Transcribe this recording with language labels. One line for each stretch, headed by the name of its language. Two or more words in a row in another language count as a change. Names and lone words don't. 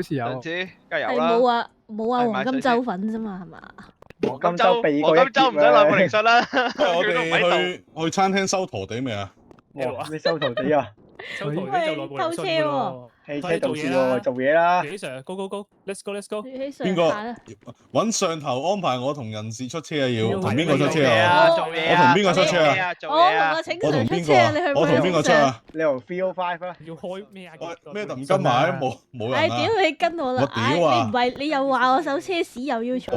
Cantonese: 好似有。上次梗係有啦。冇啊黃金周粉啫嘛，係嘛？黃金周避過黃金周唔使內部聆訊啦。我哋去餐廳收陀地未啊？你收陀地啊？收陀地就內部聆訊㗎喎。汽車導師喎，做嘢啦。
English: 幾 Sir，go go go，let's go let's go。
Cantonese: 邊個揾上頭安排我同人事出車啊？要同邊個出車啊？我同邊個出車啊？我同邊個？我同邊個出啊？你同 305啊？要開咩啊？咩唔跟埋冇人啊？屌你跟我啦！我屌啊！你唔係你又話我手車屎又要坐。